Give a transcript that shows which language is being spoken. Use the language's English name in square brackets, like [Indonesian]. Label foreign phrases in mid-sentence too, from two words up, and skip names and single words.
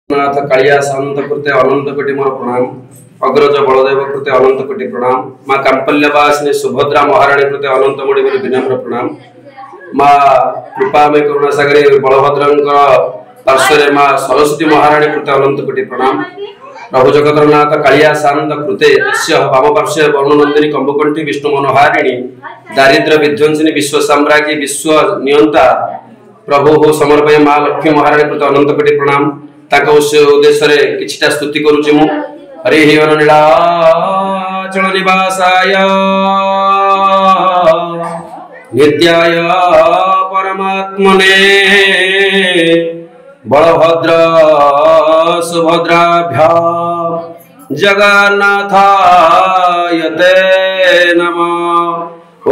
[Odia] ନାଥ କାଳିଆ ଶାନ୍ତ କୃତେ ଅନନ୍ତ କୋଟି ମୋର ପ୍ରଣାମ। ଅଗ୍ରଜ ବଳଦେବ କୃତେ ଅନନ୍ତ କୋଟି ପ୍ରଣାମ। ମାଁ କାମ୍ପଲ୍ୟବାସିନୀ ସୁଭଦ୍ରା ମହାରାଣୀ କୃତେ ଅନନ୍ତ ମୋଡ଼ି ବିନମ୍ର ପ୍ରଣାମ। ମାଁ କୃପାମୟ କରୁଣା ସାଗରୀ ବଳଭଦ୍ର ପାର୍ଶ୍ୱେ ମାଁ ସରସ୍ୱତୀ ମହାରାଣୀ କୃତେ ଅନନ୍ତ କୋଟି ପ୍ରଣାମ। ପ୍ରଭୁ ଜଗତନାଥ କାଳିଆ ଶାନ୍ତ କୃତେ ତସ୍ୟ ବାମ ପାର୍ଶ୍ୱେ ବରୁଣନନ୍ଦିନୀ କମ୍ବୁକଣ୍ଠୀ ବିଷ୍ଣୁ ମନୋହାରିଣୀ ଦାରିଦ୍ର୍ୟ ବିଧ୍ୱଂସିନୀ ବିଶ୍ୱ ସାମ୍ରାଜ୍ଞୀ ବିଶ୍ୱ ନିୟନ୍ତା ପ୍ରଭୁ ସମର୍ପୟ ମାଁ ଲକ୍ଷ୍ମୀ ମହାରାଣୀ କୃତେ ଅନନ୍ତ କୋଟି ପ୍ରଣାମ। ଉଦ୍ଦେଶ୍ୟ କିଛିଟା ସ୍ତୁତି କରୁଛି ମୁଁ। [Sanskrit] हरि नीलाचल निवासाय नित्याय परमात्मने बलभद्र सुभद्राभ्यां जगन्नाथाय ते नमः।